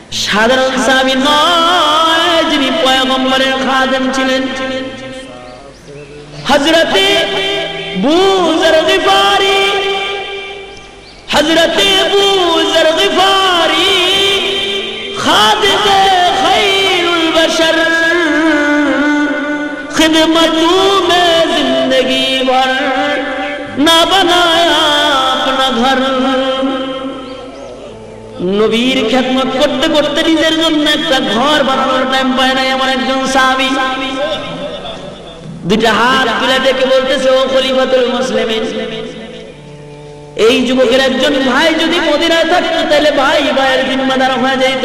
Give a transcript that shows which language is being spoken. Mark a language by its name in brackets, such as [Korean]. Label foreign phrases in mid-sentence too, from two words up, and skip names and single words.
[Bangla] সাধারণ সাহাবী নয়, যিনি পয়গম্বরের খাদেম ছিলেন। হযরতে আবু যর গিফারি, হযরতে আবু যর গিফারি [Urdu] خادمِ خیر البشر, خدمت میں زندگی بھر نہ بنایا اپنا گھر. [Bangla] নবীর খেদমত করতে করতে নিজের জন্য একটা ঘর বানানোর টাইম পায় না এমন একজন সাহাবী। দুইটা হাত তুলে ডেকে বলতেছে, ও খলিফাতুল মুসলিমিন, এই যুবকের একজন ভাই যদি মদিনায় থাকতো তাহলে ভাই ভাইয়ের জিম্মাদার হয়ে যেত।